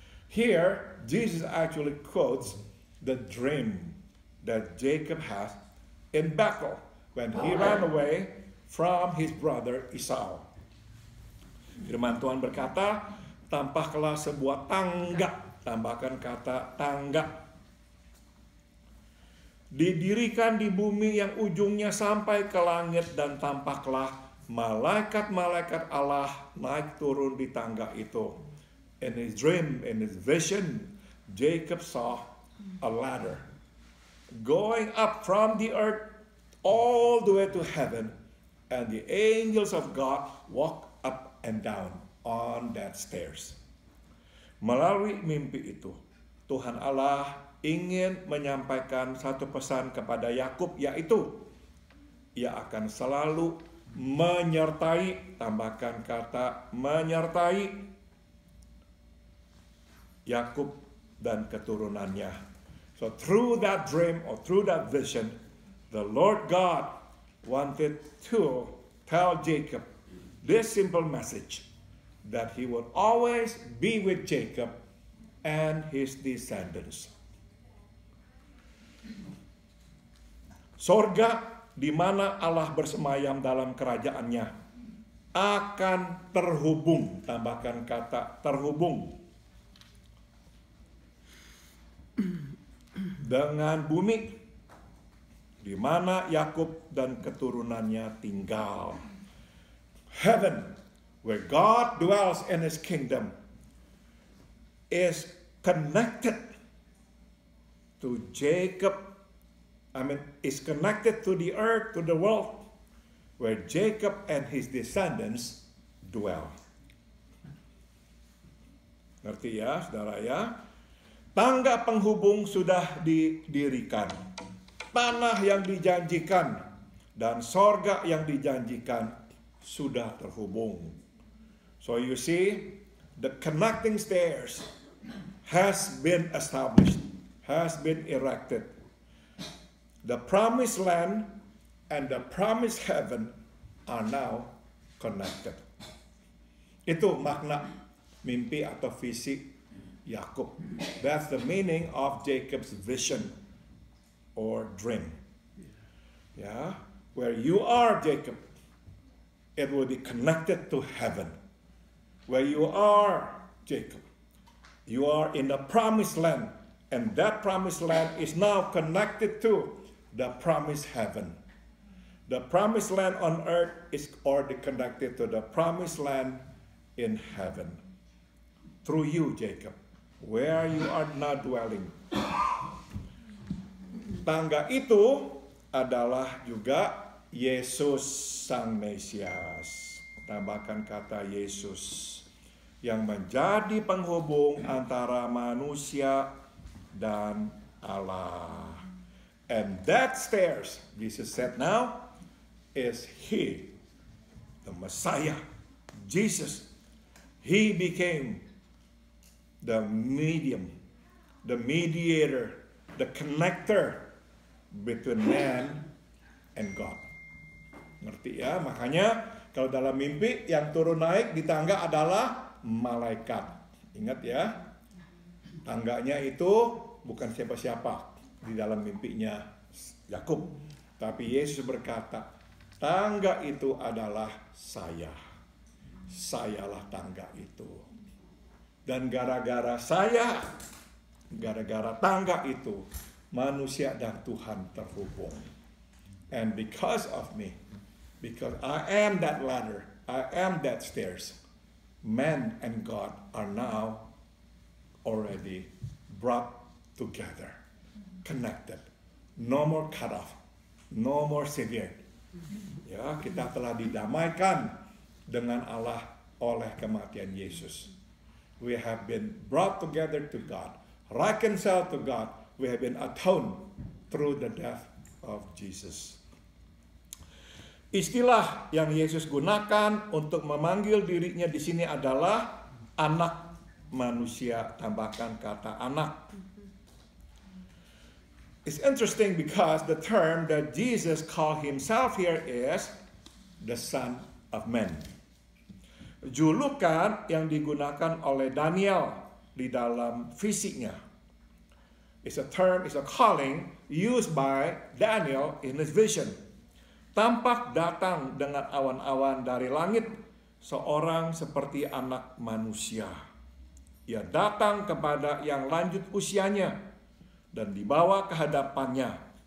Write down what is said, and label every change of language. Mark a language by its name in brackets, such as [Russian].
[English] Here Jesus actually quotes the dream that Jacob has in Bethel when he ran away from his brother Esau. [Indonesian] Firman Tuhan berkata, tampaklah sebuah tangga, tambahkan kata tangga, didirikan di bumi yang ujungnya sampai ke langit dan tampaklah malaikat-malaikat Allah naik turun di tangga itu. [English] In his dream, in his vision, Jacob saw a ladder going up from the earth all the way to heaven, and the angels of God walk up and down on that stairs. [Indonesian] Melalui mimpi itu, Tuhan Allah ingin menyampaikan satu pesan kepada Yakub, yaitu ia akan selalu menyertai, tambahkan kata menyertai Yakub dan keturunannya. [English] So through that dream or through that vision, the Lord God wanted to tell Jacob this simple message, that he would always be with Jacob and his descendants. [Indonesian] Sorga di mana Allah bersemayam dalam kerajaannya akan terhubung, tambahkan kata terhubung, dengan bumi di mana Yakub dan keturunannya tinggal. [English] Heaven, where God dwells in his kingdom, is connected to Jacob. Is connected to the earth, to the world, where Jacob and his descendants dwell. [Indonesian] Ngerti ya, saudara ya? Tangga penghubung sudah didirikan. Tanah yang dijanjikan dan sorga yang dijanjikan sudah terhubung. [English] So you see, the connecting stairs has been established, has been erected. The promised land and the promised heaven are now connected. [Indonesian] Itu makna mimpi atau visi Yakub. [English] That's the meaning of Jacob's vision or dream. Yeah, where you are, Jacob, it will be connected to heaven. Where you are, Jacob, you are in the promised land, and that promised land is now connected to the promised heaven. The promised land on earth is already connected to the promised land in heaven. Through you, Jacob, where you are now dwelling. [Indonesian] Tangga itu adalah juga Yesus Sang Mesias. Tambahkan kata Yesus, yang menjadi penghubung antara manusia dan Allah. [English] And that stairs, Jesus said now, is He, the Messiah, Jesus, He became the medium, the mediator, the connector between man and God. [Indonesian] Ngerti ya? Makanya kalau dalam mimpi yang turun naik di tangga adalah malaikat. Ingat ya, tangganya itu bukan siapa-siapa di dalam mimpinya Yakub, tapi Yesus berkata, tangga itu adalah saya. Sayalah tangga itu. Dan gara-gara saya, gara-gara tangga itu, manusia dan Tuhan terhubung. [English] And because of me, because I am that ladder, I am that stairs, man and God are now already brought together, connected. No more cut off, no more severed. [Indonesian] Ya, kita telah didamaikan dengan Allah oleh kematian Yesus. [English] We have been brought together to God, reconciled to God. We have been atoned through the death of Jesus. [Indonesian] Istilah yang Yesus gunakan untuk memanggil dirinya di sini adalah anak manusia, tambahkan kata anak. [English] It's interesting because the term that Jesus called himself here is the Son of Man. [Indonesian] Julukan yang digunakan oleh Daniel di dalam visinya. [English] It's a term, it's a calling used by Daniel in his vision. [Indonesian] Tampak datang dengan awan-awan dari langit, seorang seperti anak manusia. Ia datang kepada yang lanjut usianya dan dibawa ke hadapannya.